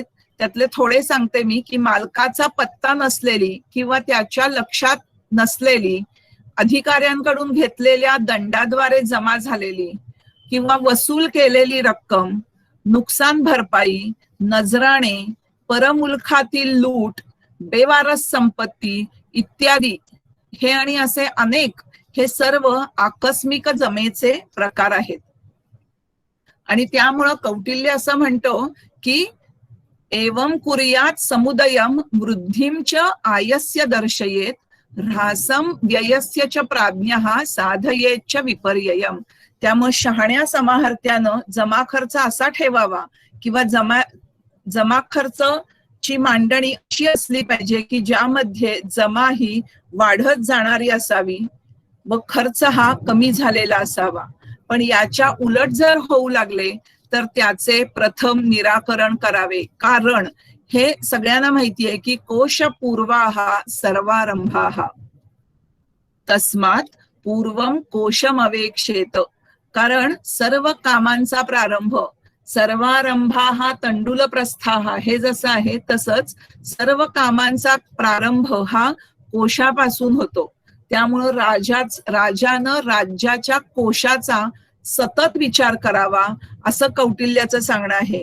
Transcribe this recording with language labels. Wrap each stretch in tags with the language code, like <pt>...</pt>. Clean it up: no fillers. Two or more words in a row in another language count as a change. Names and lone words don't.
<mr>त्यातले थोडे सांगते मी, की मालकाचा पत्ता नसलेली किंवा त्याच्या लक्षात नसलेली, अधिकाऱ्यांकडून घेतलेल्या दंडाद्वारे जमा झालेली किंवा वसूल केलेली रक्कम, नुकसान भरपाई, नजराणे, परमुलखातील लूट, बेवारस संपत्ती इत्यादी, हे आणि असे अनेक, हे सर्व आकस्मिक जमेचे प्रकार आहेत. आणि त्यामुळं कौटिल्य असं म्हणतो की</mr> <sa>एवं कुर्यात समुदयम वृद्धिं च आयस्य दर्शयेत ह्रासं व्ययस्य च प्राज्ञः साधयेत च विपर्ययम्.</sa> <mr>त्यामुळे शहाण्या समाहर्त्यानं जमा खर्च असा ठेवावा किंवा जमा खर्च ची मांडणी अशी असली पाहिजे की ज्यामध्ये जमा ही वाढत जाणारी असावी व खर्च हा कमी झालेला असावा. पण याच्या उलट जर होऊ लागले तर त्याचे प्रथम निराकरण करावे. कारण हे सगळ्यांना माहिती आहे की</mr> <sa>कोशपूर्वाः सर्वारंभाः तस्मात् पूर्वं कोशमवेक्षेत.</sa> <mr>कारण सर्व कामांचा प्रारंभ,</mr> <sa>सर्वारंभाः तंडुल प्रस्थाः,</sa> <mr>हे जसं आहे तसंच सर्व कामांचा प्रारंभ हा कोशापासून होतो. त्यामुळं राजानं राज्याच्या कोशाचा सतत विचार करावा असं कौटिल्याचं सांगणं आहे.</mr>